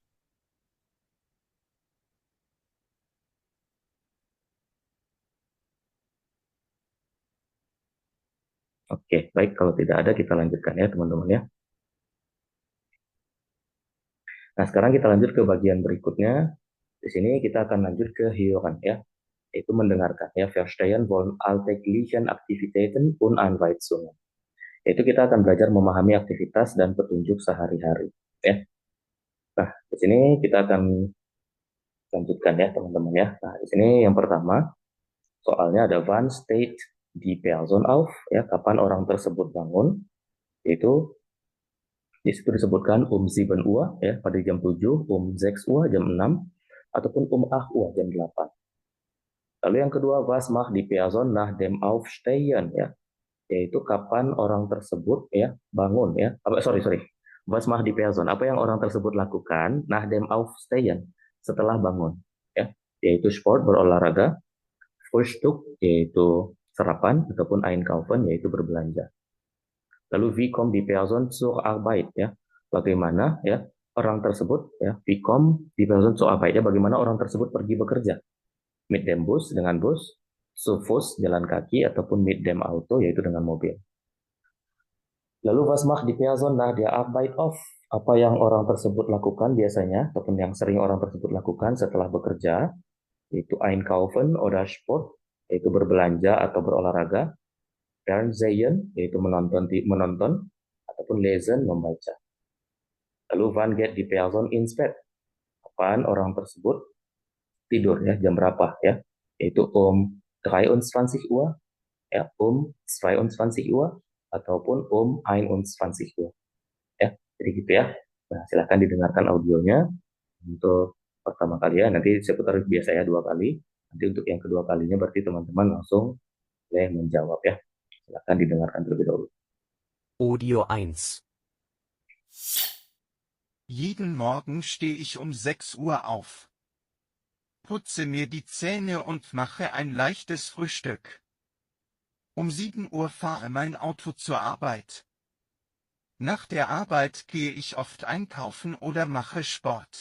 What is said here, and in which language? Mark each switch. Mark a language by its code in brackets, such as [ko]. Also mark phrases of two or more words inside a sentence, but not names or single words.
[id] Oke, baik kalau tidak ada kita lanjutkan ya teman-teman ya. Nah sekarang kita lanjut ke bagian berikutnya. Di sini kita akan lanjut ke Hören ya, yaitu mendengarkan ya. [de] Verstehen wollen alltäglichen Aktivitäten und Anweisungen. [id] Yaitu kita akan belajar memahami aktivitas dan petunjuk sehari-hari ya. Nah, di sini kita akan lanjutkan ya teman-teman ya. Nah, di sini yang pertama soalnya ada [de] wann steht die Person auf, [id] ya, kapan orang tersebut bangun, yaitu di situ disebutkan 7 Uhr, ya, pada jam 7, 6 Uhr, jam 6, ataupun 8 Uhr, jam 8. Lalu yang kedua, [de] was macht die Person nach dem Aufstehen, [id] ya, yaitu kapan orang tersebut ya bangun ya. Sorry. [de] Was macht die Person? [id] Apa yang orang tersebut lakukan [de] nach dem Aufstehen, [id] setelah bangun, ya, yaitu sport berolahraga, Frühstück yaitu sarapan ataupun Einkaufen yaitu berbelanja. [de] Lalu wie kommt die Person zur Arbeit ya? [id] Bagaimana ya orang tersebut ya [de] wie kommt die Person zur Arbeit [id] ya, bagaimana orang tersebut pergi bekerja? [de] Mit dem Bus [id] dengan bus, [de] zu Fuß [id] jalan kaki ataupun [de] mit dem Auto [id] yaitu dengan mobil. [de] Lalu was macht die Person nach der Arbeit auf? [id] Apa yang orang tersebut lakukan biasanya ataupun yang sering orang tersebut lakukan setelah bekerja? [de] Yaitu Einkaufen oder Sport, [id] yaitu berbelanja atau berolahraga, Fernsehen, yaitu menonton, ataupun Lesen, membaca. [de] Lalu wann geht die Person ins Bett? [id] Kapan orang tersebut tidur ya, jam berapa ya? Yaitu 23 Uhr, ya, 22 Uhr, ataupun 21 Uhr. Ya, jadi gitu ya. Nah, silahkan didengarkan audionya untuk pertama kali ya. Nanti saya putar biasa ya 2 kali. Nanti untuk yang kedua kalinya berarti teman-teman langsung boleh menjawab ya. Silakan didengarkan terlebih dahulu. Audio 1. [de] Jeden Morgen stehe ich um 6 Uhr auf. Putze mir die Zähne und mache ein leichtes Frühstück. Um 7 Uhr fahre mein Auto zur Arbeit. Nach der Arbeit gehe ich oft einkaufen oder mache Sport.